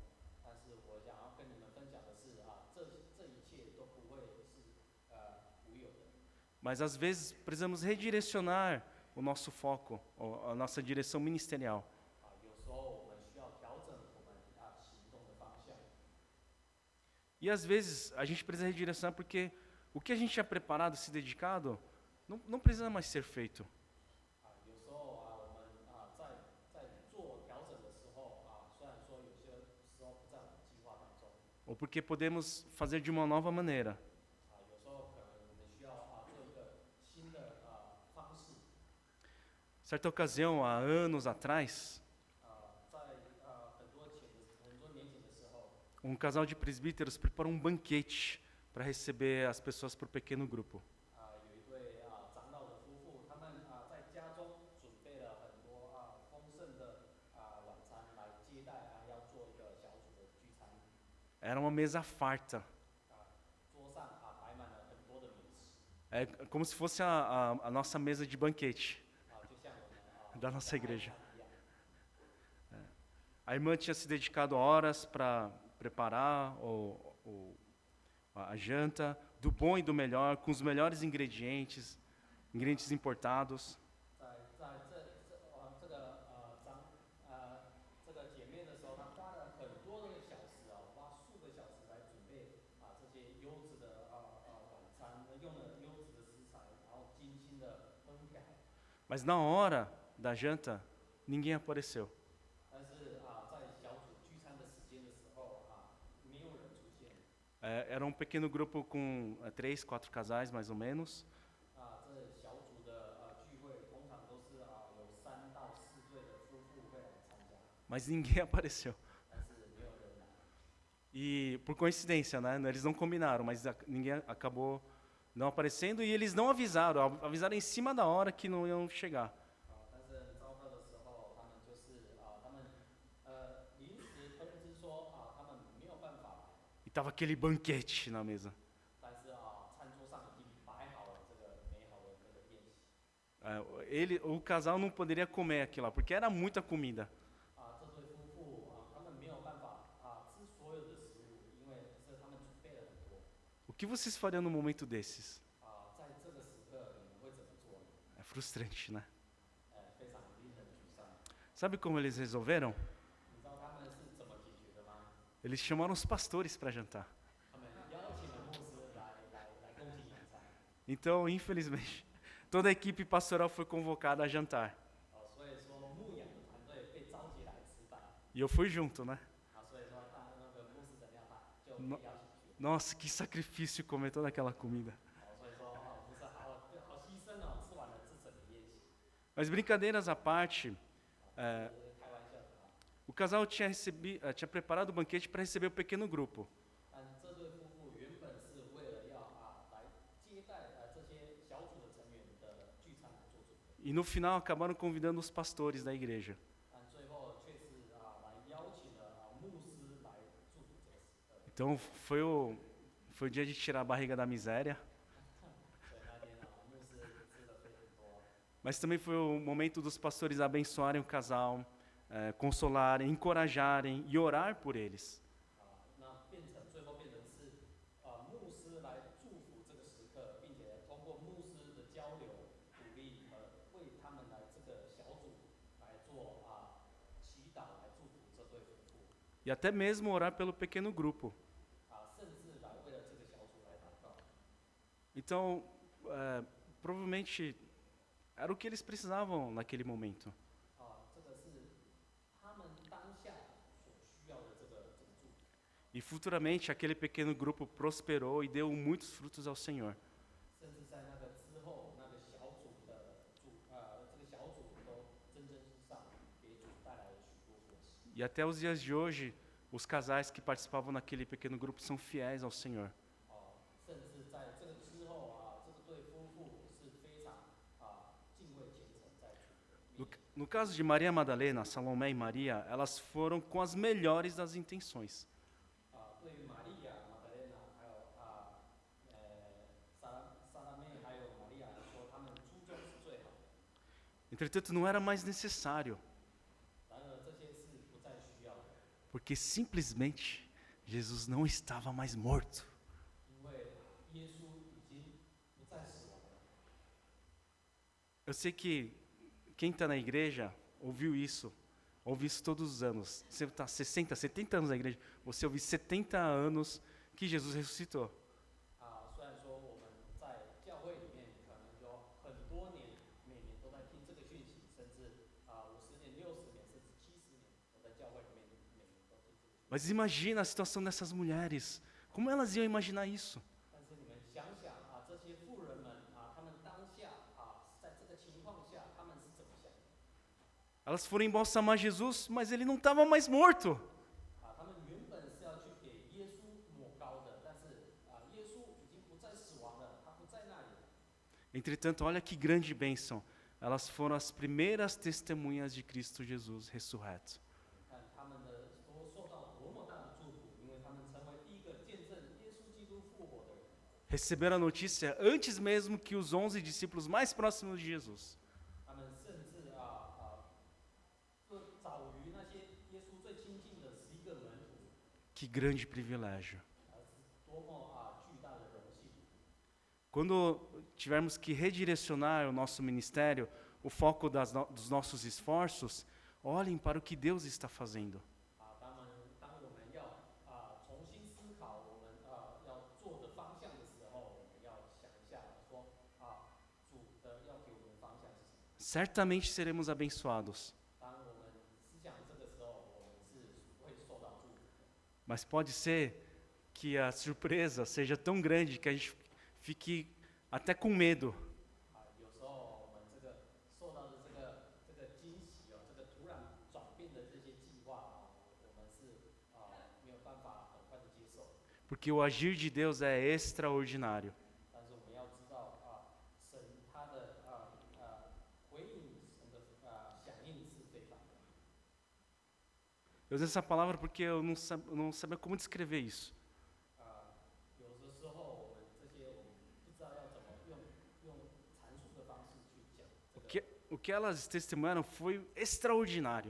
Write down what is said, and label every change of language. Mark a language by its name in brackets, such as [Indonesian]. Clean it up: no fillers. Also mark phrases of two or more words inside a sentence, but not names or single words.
[Chinese] 但是我想要跟你们分享的是这一切都不会是无有的。 [Portuguese] Mas às vezes precisamos redirecionar o nosso foco, a nossa direção ministerial. [Chinese] 有时候我们需要调整我们行动的方向。 [Portuguese] E às vezes a gente precisa redirecionar porque o que a gente tinha preparado, se dedicado, não precisa mais ser feito. [Chinese] 有时候我们在做调整的时候虽然说有些时候不在我们计划当中。 [Portuguese] Ou porque podemos fazer de uma nova maneira. [Chinese] 有时候可能我们需要做一个新的方式。 [Portuguese] Certa ocasião, há anos atrás, [Chinese] 在很多年前的时候， [Portuguese] um casal de presbíteros preparou um banquete para receber as pessoas por pequeno grupo. [Chinese] 有一对长老的夫妇，他们在家中准备了很多丰盛的晚餐来接待要做一个小组的聚餐。 [Portuguese] Era uma mesa farta. [Chinese] 桌上摆满了很多的美食， [Portuguese] É como se fosse a nossa mesa de banquete [Chinese] 就像我们 [Portuguese] da nossa igreja. [Chinese] 一样。 [Portuguese] A irmã tinha se dedicado horas para preparar a janta, do bom e do melhor, com os melhores ingredientes, ingredientes importados. [Chinese] 这个姐妹的时候，她花了很多的小时花数个小时来准备这些优质的晚餐，用了优质的食材，然后精心的烹调。 [Portuguese] Mas na hora da janta, ninguém apareceu. [Chinese] 但是在小组聚餐的时间的时候没有人出现。 [Portuguese] Era um pequeno grupo com 3, 4 casais, mais ou menos. [Chinese] 这小组的聚会通常都是有3到4对的夫妇会来参加， [Portuguese] Mas ninguém apareceu. [Chinese] 但是没有人来。 [Portuguese] E por coincidência, né? Eles não combinaram, mas ninguém acabou não aparecendo e eles não avisaram. Avisaram em cima da hora que não iam chegar. [Chinese] 但是很糟糕的时候，他们就是他们临时通知说他们没有办法来， [Portuguese] E tava aquele banquete na mesa. [Chinese] 但是餐桌上已经摆好了这个美好的这个宴席。 [Portuguese] O casal não poderia comer aquilo lá, porque era muita comida. [Chinese] 这对夫妇他们没有办法吃所有的食物，因为是他们准备了很多。 [Portuguese] O que vocês fariam num momento desses? [Chinese] 在这个时刻，你们会怎么做呢？ [Portuguese] É frustrante, né? [Chinese] 非常令人沮丧。 [Portuguese] Sabe como eles resolveram? [Chinese] 你知道他们是怎么解决的吗？ [Portuguese] Eles chamaram os pastores para jantar. [Chinese] 他们邀请了牧师来共进晚餐。 [Portuguese] Então, infelizmente, toda a equipe pastoral foi convocada a jantar. [Chinese] 所以说牧养的团队被召集来吃饭。 [Portuguese] E eu fui junto, né? [Chinese] 所以说那个牧师怎么样，就被邀请去。 [Portuguese] Nossa, que sacrifício comer toda aquela comida. [Chinese] 所以说牧师好牺牲吃完了这整个宴席。 [Portuguese] Mas brincadeiras à parte, [Chinese] 开玩笑的。 [Portuguese] o casal tinha preparado o banquete para receber o pequeno grupo. [Chinese] 但这对夫妇原本是为了要来接待这些小组的成员的聚餐来做准备。 [Portuguese] E no final acabaram convidando os pastores da igreja. [Chinese] 但最后却是来邀请了牧师来祝福这个时刻。 [Portuguese] Então foi o dia de tirar a barriga da miséria. [Chinese] 所以那天牧师吃的非常多。 [Portuguese] Mas também foi o momento dos pastores abençoarem o casal, consolarem, encorajarem e orar por eles. [Chinese] 那最后变成是牧师来祝福这个时刻，并且通过牧师的交流、鼓励为他们来这个小组来做祈祷，来祝福这对夫妇。 [Portuguese] E até mesmo orar pelo pequeno grupo. [Chinese] 甚至来为了这个小组来祷告。 [Portuguese] Então, provavelmente era o que eles precisavam naquele momento. [Chinese] 这个是他们当下所需要的这个祝福。 [Portuguese] E futuramente aquele pequeno grupo prosperou e deu muitos frutos ao Senhor. [Chinese] 甚至在那个之后，那个小组这个小组都蒸蒸日上，给主带来了许多果实。 [Portuguese] E até os dias de hoje, os casais que participavam naquele pequeno grupo são fiéis ao Senhor. [Chinese] 甚至在这个之后这个对夫妇是非常敬畏虔诚在主。 [Portuguese] No caso de Maria Madalena, Salomé e Maria, elas foram com as melhores das intenções. [Chinese] 对于玛利亚、马德莲娜还有撒拉妹还有玛利亚来说，他们初衷是最好的。 [Portuguese] Entretanto, não era mais necessário, [Chinese] 然而这些是不再需要的， [Portuguese] porque simplesmente Jesus não estava mais morto. [Chinese] 因为耶稣已经不再死亡了。 [Portuguese] Eu sei que quem está na igreja ouve isso todos os anos. Você está 60, 70 anos na igreja, você ouve 70 anos que Jesus ressuscitou. [Chinese] 虽然说我们在教会里面可能有很多年，每年都在听这个讯息，甚至50年、60年，甚至70年，我在教会里面每年都听这个讯息。 [Portuguese] Mas imagina a situação dessas mulheres. Como elas iam imaginar isso? [Chinese] 但是你们想想这些妇人们他们当下在这个情况下，他们是怎么想的？ [Portuguese] Elas foram embalsamar Jesus, mas ele não estava mais morto. [Chinese] 他们原本是要去给耶稣抹膏的，但是耶稣已经不再死亡了，他不在那里。 [Portuguese] Entretanto, olha que grande bênção. Elas foram as primeiras testemunhas de Cristo Jesus ressurreto. [Chinese] 看他们都受到多么大的祝福，因为他们成为 [Portuguese] receberam a notícia antes mesmo que os 11 discípulos mais próximos de Jesus. [Chinese] 他们甚至就早于那些耶稣最亲近的11个门徒， [Portuguese] Que grande privilégio. [Chinese] 是多么巨大的荣幸。 [Portuguese] Quando tivermos que redirecionar o nosso ministério, o foco dos nossos esforços, olhem para o que Deus está fazendo. [Chinese] 当我们要重新思考我们要做的方向的时候，我们要想一下说主的要给我们的方向是什么。 [Portuguese] Certamente seremos abençoados. [Chinese] 当我们思想这个时候，我们是会受到祝福的。 [Portuguese] Mas pode ser que a surpresa seja tão grande que a gente fique até com medo. [Chinese] 有时候我们受到的这个惊喜这个突然转变的这些计划我们是没有办法很快的接受。 [Portuguese] Porque o agir de Deus é extraordinário. [Chinese] 但是我们要知道神他的回应，神的响应是非凡的。 [Portuguese] Eu uso essa palavra porque eu não sabia como descrever isso. [Chinese] 有的时候我们这些我们不知道要怎么用阐述的方式去讲这个。 [Portuguese] O que elas testemunharam foi extraordinário.